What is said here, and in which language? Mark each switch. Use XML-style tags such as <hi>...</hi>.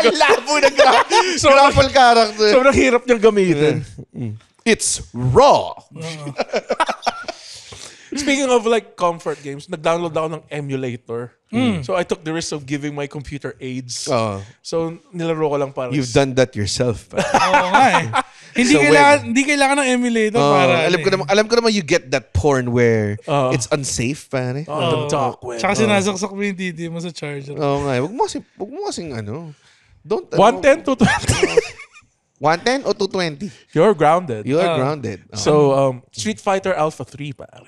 <tl>Ang labo na grapple character. Sobrang hirap niyang gamitin.</tl> <en>It's raw. Speaking of like comfort games,</en> <tl>nag-download ako ng emulator.</tl> <en>So I took the risk of giving my computer AIDS.</en> <tl>So nilaro ko lang para.</tl> <en>You've done that yourself.</en> <tl>Oo nga Hindi kailangan ng emulator para. Alam ko naman</tl> <en>you get that porn where it's unsafe, pare. On the dark web.</en> <tl>Tsaka sinasaksak mo yung titi mo sa charger. Oo nga. Wag mo kasing ano. Don't</tl> <en>110 to 20.</en> <tl>110 o 220?</tl> <en>You're grounded. You are grounded. So, Street Fighter Alpha 3 pare.</en>